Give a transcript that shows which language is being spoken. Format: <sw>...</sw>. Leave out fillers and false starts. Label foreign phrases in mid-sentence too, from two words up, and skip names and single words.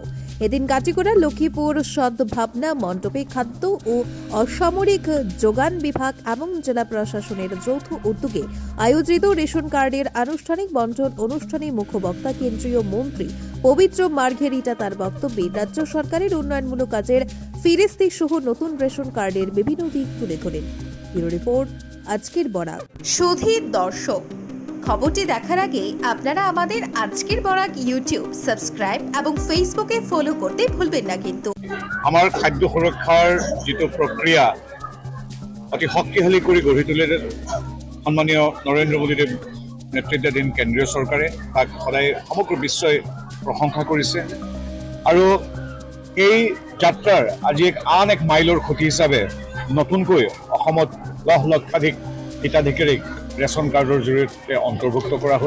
<bn>এদিন কাটিগড়া লক্ষ্মীপুর সদ্ভাবনা মণ্ডপে খাদ্য ও অসামরিক যোগান বিভাগ এবং জেলা প্রশাসনের যৌথ উদ্যোগে আয়োজিত রেশন কার্ডের আনুষ্ঠানিক বন্টন অনুষ্ঠানে মুখ্যবক্তা কেন্দ্রীয় মন্ত্রী পবিত্র মার্ঘেরিটা তার বক্তব্যে রাজ্য সরকারের উন্নয়নমূলক কাজের ফিরিস্তি সহ নতুন রেশন কার্ডের বিভিন্ন দিক তুলে ধরেন। ব্যুরো রিপোর্ট, আজকের বরাক। সুধীর দর্শক, খবরটি দেখার আগে আপনারা আমাদের আজকের বরাক ইউটিউব সাবস্ক্রাইব এবং ফেসবুকে ফলো করতে ভুলবেন না কিন্তু।</bn> <as>আমাৰ খাদ্য সুৰক্ষাৰ যিটো প্ৰক্ৰিয়া অতি শক্তিশালী কৰি গঢ়ি তুলিলে সন্মানীয় নৰেন্দ্ৰ মোদীদেৱ নেতৃত্বাধীন কেন্দ্ৰীয় চৰকাৰে তাক সদায় সমগ্ৰ বিশ্বই প্ৰশংসা কৰিছে আৰু এই যাত্ৰাৰ আজি আন এক মাইলৰ খুঁটি হিচাপে নতুনকৈ অসমত লক্ষাধিক হিতাধিকাৰীক ৰেচন কাৰ্ডৰ জৰিয়তে অন্তৰ্ভুক্ত কৰা হ'ল।</as>